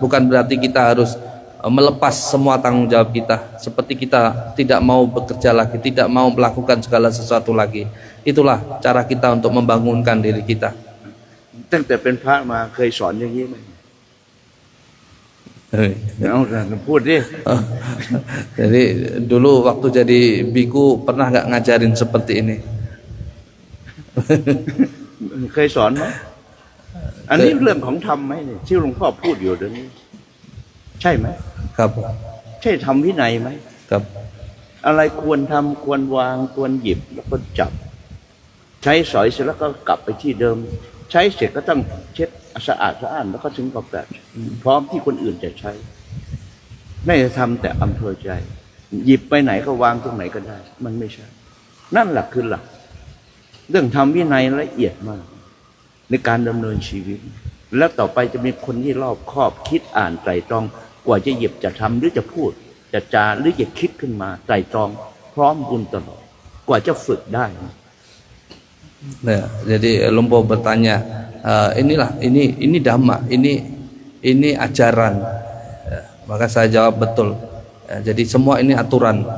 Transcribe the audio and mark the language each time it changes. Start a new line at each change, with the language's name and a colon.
Indonesian: Bukan berarti kita harus melepas semua tanggung jawab kita, seperti kita tidak mau bekerja lagi, tidak mau melakukan segala sesuatu lagi. Itulah cara kita untuk membangunkan diri kita.
Thai: ตั้งแต่เป็นพระมาเคยสอนอย่างนี้ไหมเอาพูดดิ
Indonesian: Jadi dulu waktu jadi biku pernah nggak ngajarin seperti ini?
Thai: เคยสอนไหมอันนี้เรื่องของธรรมไหมเนี่ยที่หลวงพ่อพูดอยู่เดี๋ยวนี้ใช่ไหม ครับ ใช่ทำวินัยไหม ครับ อะไรควรทำควรวางควรหยิบแล้วก็จับ ใช้สอยเสร็จแล้วก็กลับไปที่เดิม ใช้เสร็จก็ต้องเช็ดสะอาดแล้วก็ถึงกับแบบพร้อมที่คนอื่นจะใช้ ไม่จะทำแต่อำเภอใจ หยิบไปไหนก็วางตรงไหนก็ได้ มันไม่ใช่ นั่นแหละคือหลักเรื่องทำวินัยละเอียดมากในการดำเนินชีวิต แล้วต่อไปจะมีคนที่รอบคอบคิดอ่านไตร่ตรองกว่าจะหยิบจะทำหรือจะพูดจะจาหรือจะคิดขึ้นมาไตร่ตรองพร้อมบุญตลอดกว่าจะฝึกได้
Indonesian: Nah, jadi Lumpo bertanya, ini dhamma, ini ajaran. Ya, maka saya jawab betul. Ya, jadi semua ini aturan.